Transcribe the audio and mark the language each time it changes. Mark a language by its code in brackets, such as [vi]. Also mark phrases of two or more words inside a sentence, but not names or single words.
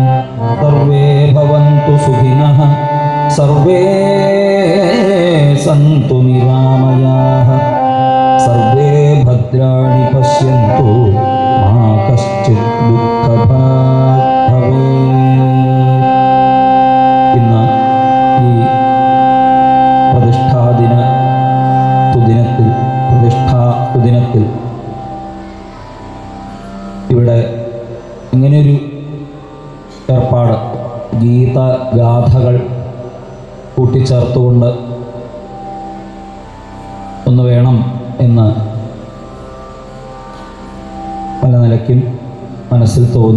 [sa] सर्वे भवन्तु सुखिनः सर्वे सन्तु निरामयाः सर्वे भद्राणि पश्यन्तु मा कश्चित् दुःखभाग् भवेत्। [ml] ഇന്ന് ഈ പ്രതിഷ്ഠാ സുദിനത്തിൽ ഇവിടെ ഇങ്ങനെയൊരു ഏർപ്പാട് ഗീതഗാഥകൾ കൂട്ടിച്ചേർത്തുകൊണ്ട് ഒന്ന് വേണം എന്ന് പല നിലയ്ക്കും മനസ്സിൽ തോന്നി.